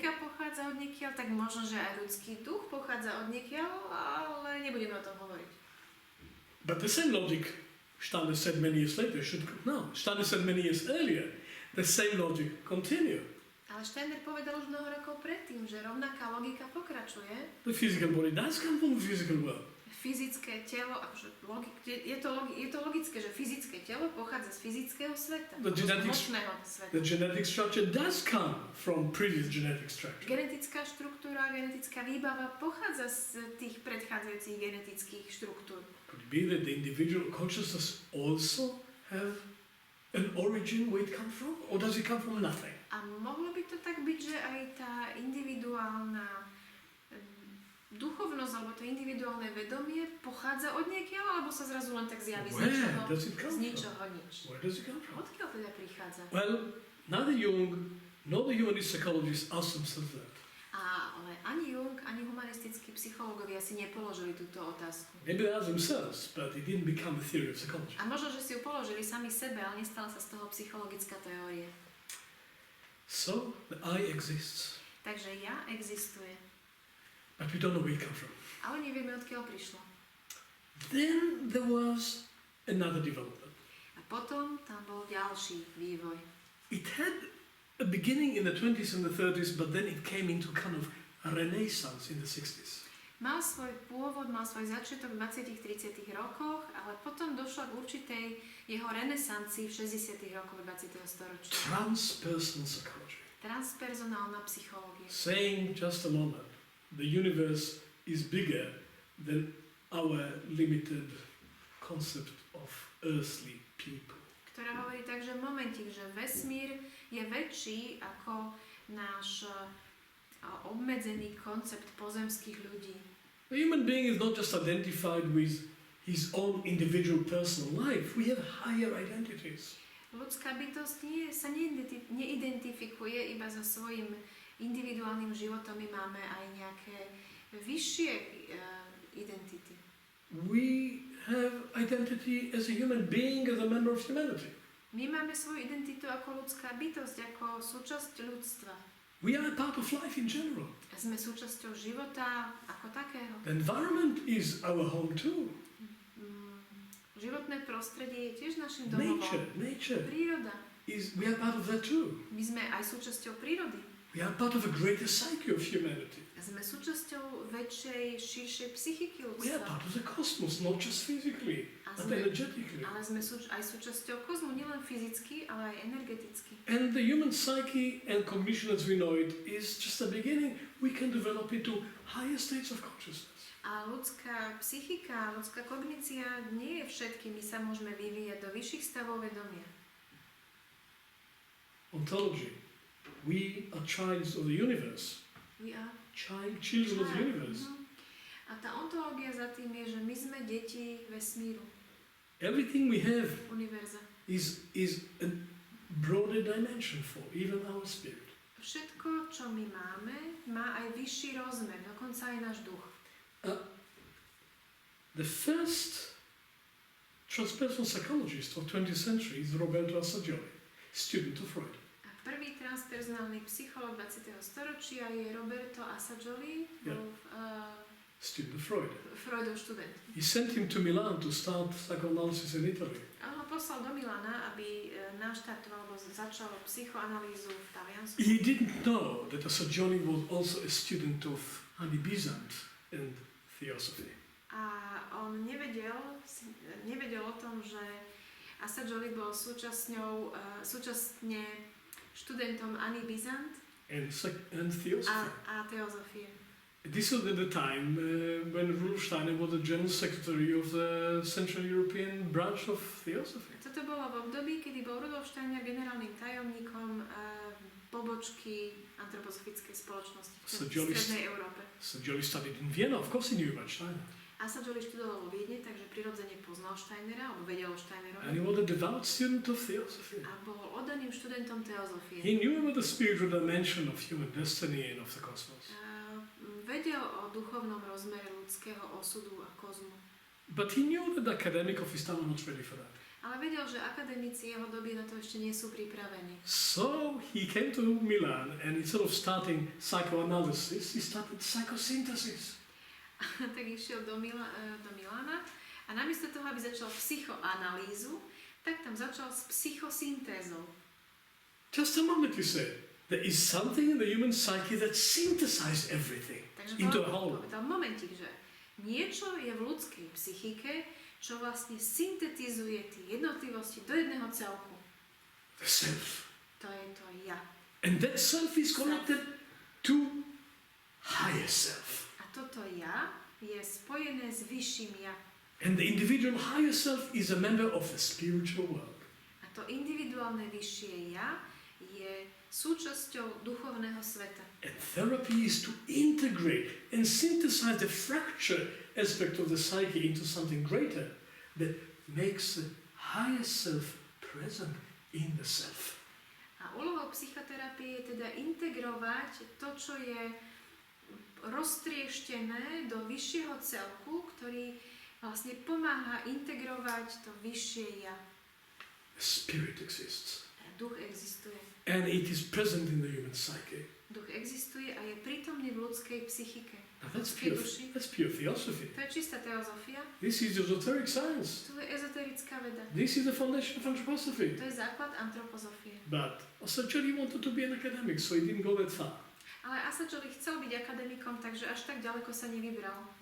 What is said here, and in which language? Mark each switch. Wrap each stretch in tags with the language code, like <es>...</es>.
<sk>genetika pochádza od niekiaľ, tak možno, že aj ľudský duch pochádza od niekiaľ, ale nebudeme o tom hovoriť.</sk> <en>But the same logic Steiner said many years later Steiner said many years earlier, the same logic continue.</en> <sk>Ale Steiner povedal už mnoho rokov predtým, že rovnaká logika pokračuje.</sk> <en>The physical body does come from the physical world.</en> <sk>Fyzické telo, akože je to logické, že fyzické telo pochádza z fyzického sveta, z hmotného sveta.</sk> <en>The genetic structure does come from previous genetic structure.</en> <sk>Genetická štruktúra, genetická výbava pochádza z tých predchádzajúcich genetických štruktúr.</sk> <en>Could it be that the individual consciousness also have an origin where it comes from? Or does it come from nothing?</en> <sk>A mohlo by to tak byť, že aj tá individuálna duchovnosť alebo to individuálne vedomie pochádza od niekiaľ, alebo sa zrazu len tak zjaví z ničoho nič.</sk> <en>Where does it come from?</en> <sk>Odkiaľ teda prichádza?</sk> <en>Well, neither Jung nor the humanist psychologists asked themselves that.</en> <sk>Ale ani Jung, ani humanistickí psychológovia si nepoložili túto otázku.</sk> <en>Maybe they asked themselves, but it didn't become a theory of psychology.</en> <sk>A možno, že si ju položili sami sebe, ale nestala sa z toho psychologická teória.</sk> <en>So, the I exists.</en> <sk>Takže ja existuje.</sk> <en>But we don't know where it comes from.</en> <sk>Ale nevieme, odkiaľ prišlo.</sk> <en>Then there was another development.</en> <sk>A potom tam bol ďalší vývoj.</sk> <en>It had a beginning in the 20s and the 30s, but then it came into kind of a renaissance in the 60s.</en> <sk>mal svoj pôvod, mal svoj začiatok v 20-30 rokoch, ale potom došlo k určitej jeho renesancii v 60 rokoch 20. storočia.</sk> <en>Transpersonal psychology.</en> <sk>Transpersonálna psychológia.</sk> <en>Saying just a moment, the universe is bigger than our limited concept of earthly people.</en> <sk>Ktorá hovorí tak, že momentík, že vesmír je väčší ako náš obmedzený koncept pozemských ľudí.</sk> <en>The human being is not just identified with his own individual personal life. We have higher identities.</en> <sk>Ľudská bytosť sa neidentifikuje iba so svojím individuálnym životom, my máme aj nejaké vyššie identity.</sk> <en>We have identity as a human being, as a member of humanity.</en> <sk>My máme svoju identitu ako ľudská bytosť, ako súčasť ľudstva.</sk> <en>We are a part of life in general.</en> <sk>Sme súčasťou života ako takého.</sk> <en>The environment is our home too.</en> <sk>Životné prostredie je tiež našim domovom.</sk> <en>Nature</en> <sk>Príroda.</sk> <en>we are part of that too.</en> <sk>My sme aj súčasťou prírody.</sk> <en>We are part of a greater psyche of humanity.</en> <sk>Sme súčasťou väčšej, širšej psychiky</sk> <en>We are</en> <sk>ľudstva.</sk> <en>part of the cosmos, not just physically, but energetically.</en> <sk>Ale sme aj súčasťou kozmu, nielen fyzicky, ale aj energeticky.</sk> <en>And the human psyche and cognition as we know it is just a beginning. We can develop it to higher states of consciousness.</en> <sk>A ľudská psychika, ľudská kognícia nie je všetkým. My sa môžeme vyvíjať do vyšších stavov vedomia.</sk> <en>Ontology. We are childs of the universe. We are Children of the universe.</en> <sk>A tá ontológia za tým je, že my sme deti vesmíru,</sk> <en>Everything we have</en> <sk>univerza.</sk> <en>is a broader dimension for even our spirit.</en> <sk>Všetko, čo my máme, má aj vyšší rozmer, dokonca aj náš duch.</sk> <en>The first transpersonal psychologist of 20th century is Roberto Assagioli, student of Freud.</en> <sk>A prvý transpersonálny psychológ 20. storočia je Roberto Assagioli, bol</sk> <en>Student of Freud.</en> <sk>Freudov študent.</sk> <en>He sent him to Milan to start psychoanalysis in Italy.</en> <sk>A on ho poslal do Milana, aby naštartoval alebo začal psychoanalýzu v Taliansku.</sk> <en>He didn't know that Assagioli was also a student of Untitled and Theosophy.</en> <sk>A on nevedel o tom, že Assagioli bol súčasne študentom Anny Besant</sk> <en>And Theosophy.</en> <sk>a teozofie.</sk> <en>This was at the time when Rudolf Steiner was the General Secretary of the Central European branch of Theosophy.</en> <sk>Toto bolo v období, kedy bol Rudolf Steiner generálnym tajomníkom pobočky antropozofickej spoločnosti v Strednej Európe.</sk> <en>Assagioli studied in Vienna, of course he knew about Steiner.</en> <sk>Assagioli študoval vo Viedne, takže prirodzene poznal Steinera, alebo vedel o Steinerovi.</sk> <en>And he was a devout student of Theosophy.</en> <sk>A bol oddaným študentom teozofie.</sk> <en>He knew about the spiritual dimension of human destiny and of the cosmos.</en> <sk>Vedel o duchovnom rozmere ľudského osudu a kozmu.</sk> <en>But he knew that the academic of his time were not ready for that.</en> <sk>Ale vedel, že akademici jeho doby na to ešte nie sú pripravení.</sk> <en>So he came to Milan and instead of starting psychoanalysis, he started psychosynthesis.</en> <sk>Tak išiel do Milána a namiesto toho, aby začal psychoanalýzu, tak tam začal s psychosyntézou.</sk> <en>Just a moment, you said. There is something in the human psyche that synthesizes everything into a whole.</en> <sk>Povedal momentík, že niečo je v ľudskej psychike, čo vlastne syntetizuje tie jednotlivosti do jedného celku.</sk> <en>The self.</en> <sk>To je to ja.</sk> <en>And that self is connected to higher self.</en> <sk>A toto ja je spojené s vyšším ja.</sk> <en>And the individual higher self is a member of the spiritual world.</en> <sk>A to individuálne vyššie ja je súčasťou duchovného sveta.</sk> <en>And therapy is to integrate and synthesize the fractured aspect of the psyche into something greater that makes the higher self present in the self.</en> <sk>A úlohou psychoterapie je teda integrovať to, čo je roztrieštené do vyššieho celku, ktorý vlastne pomáha integrovať to vyššie ja.</sk> <en>The spirit exists.</en> <sk>Duch existuje.</sk> <en>And it is present in the human psyche.</en> <sk>Duch existuje a je prítomný v ľudskej psychike.</sk> <en>Now that's pure theosophy.</en> <sk>To je čistá teozofia.</sk> <en>This is esoteric science.</en> <sk>To je ezoterická veda.</sk> <en>This is the foundation of anthroposophy.</en> <sk>To je základ antropozofie.</sk> <en>But Assagioli wanted to be an academic, so he didn't go that far.</en> <sk>Ale Assagioli chcel byť akademikom, takže až tak ďaleko sa nevybral.</sk>